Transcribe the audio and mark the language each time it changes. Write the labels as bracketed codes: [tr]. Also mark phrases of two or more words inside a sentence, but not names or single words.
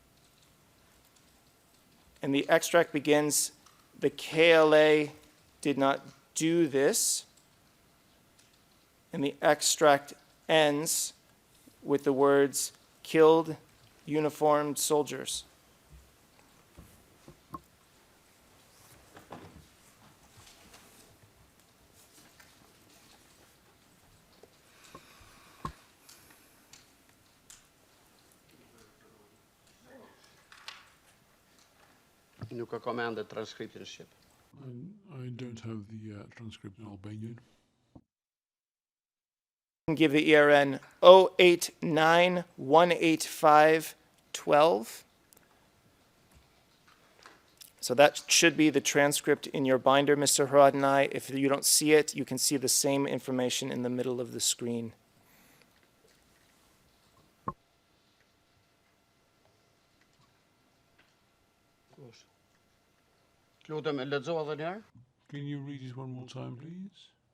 [en] And the extract begins, "The KLA did not do this." And the extract ends, with the words "killed uniformed soldiers"? [sq] Nuk e kam ende transkriptin në Shqip. [en] I don't have the transcript in Albanian. Can give the ERN 08918512. So that should be the transcript in your binder, Mr. Haradinaj. If you don't see it, you can see the same information in the middle of the screen. [sq] Lutem, e lexo edhe një herë? [en] Can you read it one more time, please?